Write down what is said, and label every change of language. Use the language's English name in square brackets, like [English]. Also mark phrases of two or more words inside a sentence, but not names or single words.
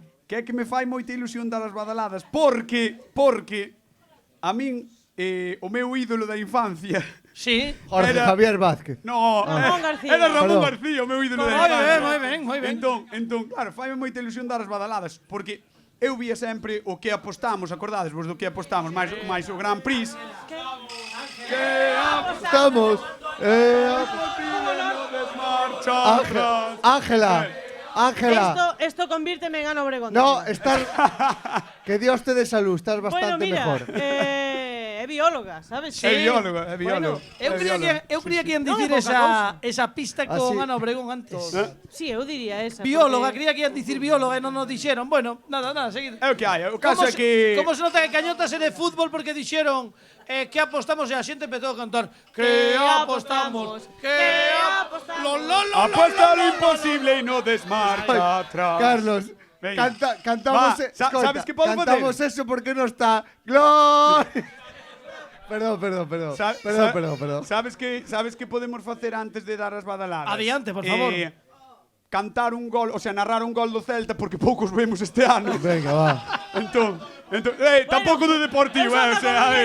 [Galician] Que é que me fai moita ilusión dar as badaladas, porque a min o meu ídolo da infancia Sí. Jorge Javier Vázquez. No, Ramón García. era Ramón Perdón. García, o meu ídolo da infancia. Moi ben. Entón, claro, faime moita ilusión dar as badaladas, porque eu vía sempre o que apostamos, acordades vos do que apostamos, máis o Grand Prix. Que Estamos. Ángela. Esto convírteme en Ana Obregón. No, estás... [Spanish] Que Dios te dé salud, estás bastante Bueno, mira, mejor. [Galician] É bióloga, sabes? É bióloga. Eu creía que ian dicir esa pista con Ana Obregón antes. Sí, eu diría esa. Bióloga, creía que ian dicir bióloga e non nos dixeron. [Spanish] Bueno, nada, seguid. [Galician] É o que hai, o caso é que... Como se nota que Cañotas é de fútbol porque dixeron que apostamos e a xente empezou a cantar que apostamos, [Spanish] Apuesta lo imposible y no desmarcha atrás. Carlos, Venga. cantamos... Va, ¿sabes qué podemos hacer? Cantamos eso porque no está... ¡Gloria! Perdón. [Galician] Sabes que podemos facer antes de dar as badaladas? Adiante, por favor. Cantar un gol, [Spanish] o sea, [Galician] narrar un gol do Celta porque poucos vemos este ano. [Spanish] Venga, va. [Galician] Entón, tampouco do Deportivo, [Spanish] o sea, [Galician] a ver.